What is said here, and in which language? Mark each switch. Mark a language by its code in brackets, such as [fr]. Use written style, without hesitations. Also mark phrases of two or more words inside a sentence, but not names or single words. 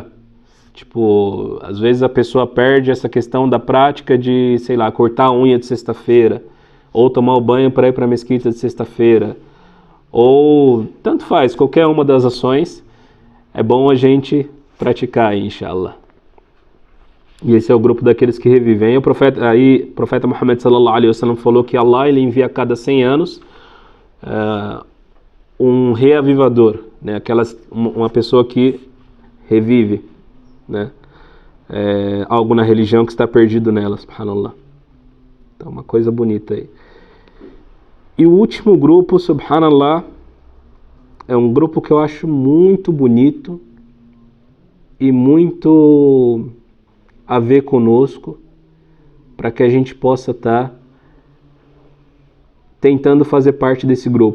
[pt] Tipo, às vezes a pessoa perde essa questão da prática de, sei lá, cortar a unha de sexta-feira, ou tomar o banho para ir para a mesquita de sexta-feira, ou tanto faz, qualquer uma das ações é bom a gente praticar, inshallah. E esse é o grupo daqueles que revivem. O profeta Muhammad [ar] صلى الله عليه وسلم [pt] falou que Allah ele envia a cada 100 anos um reavivador, né? Uma pessoa que revive, né? Algo na religião que está perdido nela, subhanallah. Então, uma coisa bonita aí. E o último grupo, subhanallah, é um grupo que eu acho muito bonito e muito a ver conosco, para que a gente possa estar tentando fazer parte desse grupo.